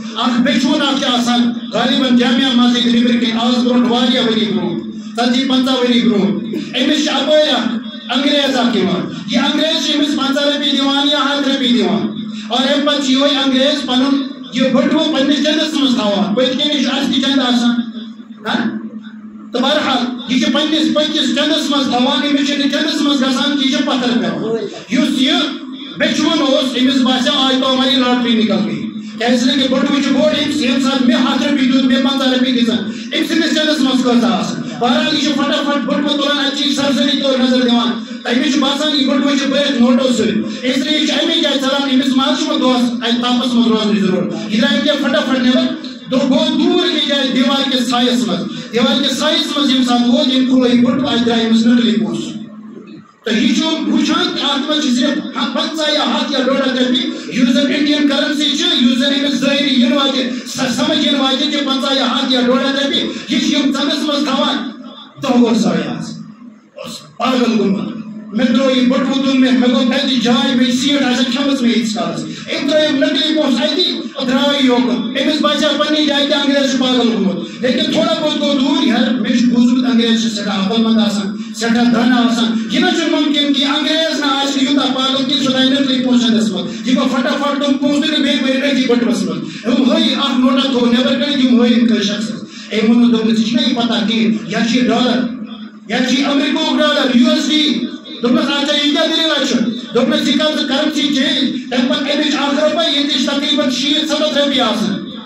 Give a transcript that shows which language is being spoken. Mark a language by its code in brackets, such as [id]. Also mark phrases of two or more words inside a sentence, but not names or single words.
[ks] اخ بیچون اخ آسان غالباً جامعہ مسجد نیبر کن آز برونٹ واریہ وری برونٹ 40-50 وری برونٹ امس اپٲرۍ انگریز اخ یوان یہ انگریز امس 50 رۄپیہِ دِوان یا 100 رۄپیہِ دِوان اور امہِ پتہٕ یِہوے انگریز پنُن یہ بٹوٕ پننِس چندس منٛز تھاوان پٔتۍ کِنۍ چھُ اَسہِ تہِ چند آسان تو بہرحال یہ پنس پکس چندس مز تھوان امس چندس مز گھان یہ پتھر پہ اس یہ بیچون امس باسے [ur] آج تو ہماری لاٹری نکل گئی [ks] کیسے کہ بٹوہ بوڑ یم سات میں 100 رۄپیہِ دیُت میں 50 رۄپیہِ دِژان ام سندس چندس مز کۭژاہ آسان بہرحال یہ فٹافٹ بٹوہ تلان اتھ سرسری طور نظر دِوان تمس باسان یہ بٹوہ بٔرِتھ نوٹو سۭتۍ اس لیے امی جائے ژلان امس ما چھُ دۄہس اتھ تاپس مز روزنٕچ ضروٗرت یہ درٛاے وٕنکٮ۪ن فٹافٹ نیبر گو دور یہ جائے دیوار کے سائس مز یم سات ووت یم کھُلو یہ بٹوہ اتھ درٛاے أمِس نقلی پونٛسہٕ تو یہ چھُ وٕچھان کہ اتھ منٛز چھِ صرف 50 یا 100 یا 150 رۄپیہِ یُس زن [en] Indian currency [ks] چھِ یُس زن أمِس ظٲہری یِنہٕ واتہِ سمجھ یِنہٕ واتہِ کہ 50 یا 100 یا 150 رۄپیہِ یہ چھِ یم ژندس منٛز تھاوان دۄہ ووت ضایع آز پاگل گوٚمُت میں ترٛوو یہ بٹوٕ تُل مےٚ گوٚو تتہِ جاے مےٚ سیٖٹ آسان کھٮ۪مٕژ مےٚ ییٖتِس کالس أمۍ ترٛٲیِم نقلی پونٛسہٕ اَتہِ درٛاو یوکُن أمِس باسیٛو پننہِ جایہِ تہِ انگریز چھُ پاگل گوٚمُت لیکن تھوڑا بہت گوٚو دوٗر یار مےٚ چھُ بوٗزمُت انگریز چھِ سٮ۪ٹھاہ عقل منٛد آسان سٮ۪ٹھاہ دانا آسان یہِ نہ چھُنہٕ مُمکِن کہِ انگریز نہ آسہِ یوٗتاہ پاگل کہِ سُہ تھایہِ نقلی پونٛسہٕ چندس منٛز یہِ گوٚو فٹافٹ تِم پونٛسہٕ تُلۍ بیٚیہِ بٔرِتھ أتھی بٹوَس منٛز أمۍ ہٲیِن اکھ نوٹا تھوٚو نٮ۪بر کٔڑِتھ یِم ہٲیِن کٲنٛسہِ شخصس أمۍ ووٚنُن دوٚپنَس ژےٚ چھُنا یہِ پتہ کِہیٖنۍ یا چھِ یہِ ڈالر یا چھِ یہِ امریکہُک ڈالر USD دوٚپنَس اچھا یہِ کیٛاہ دٔلیٖلہ چھُ دوٚپنَس یہِ کر ژٕ [en] currency change [ks] تَمہِ پتہٕ اَمِچ 1 رۄپَے ییٚتہِ چھِ تقریٖباً 60-70 رۄپیہِ آسان